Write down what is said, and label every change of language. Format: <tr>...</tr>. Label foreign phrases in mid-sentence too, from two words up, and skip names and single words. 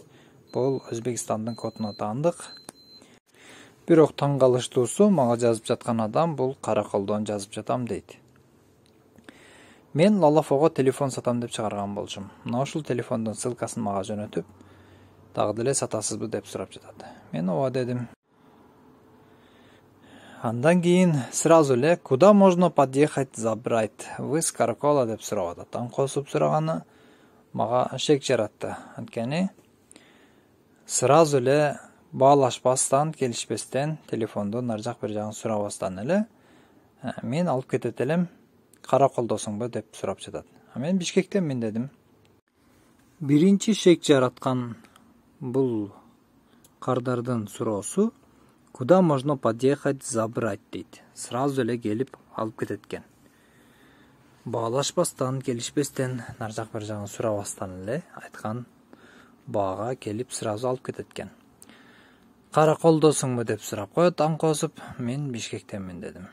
<ky>Бул Өзбекстандын кодуна таандык. Бирок таң калыштуусу, мага жазып жаткан адам бул Караколдон жазып жатам дейт. Мен Лалафого телефон сатам деп чыгарган болчумун. Мына ушул телефондун ссылкасын мага жөнөтүп, дагы деле сатасызбы деп сурап жатат. Мен ооба дедим. Андан кийин сразу эле</ky> <ru>куда можно подъехать забрать? Вы с Каракола</ru> <ky>деп сурап атат. Таң косуп сураганы мага шек жаратты. Анткени сразу эле баалашпастан, келишпестен, телефонду нар жак бир жагын сурабастан эле мен алып кетет элем, Караколдосуңбу деп сурап жатат. Мен Бишкектенмин дедим. Биринчи шек жараткан бул кардардын суроосу</ky> <ru>куда можно подъехать забрать</ru> <ky>дейт. Сразу эле келип алып кетет экен. Баалашпастан, келишпестен, нар жак бир жагын сурабастан эле айткан баага келип сразу алып кетет экен. Караколдосуңбу деп сурап коет, таң косуп, мен Бишкектенмин дедим.</ky>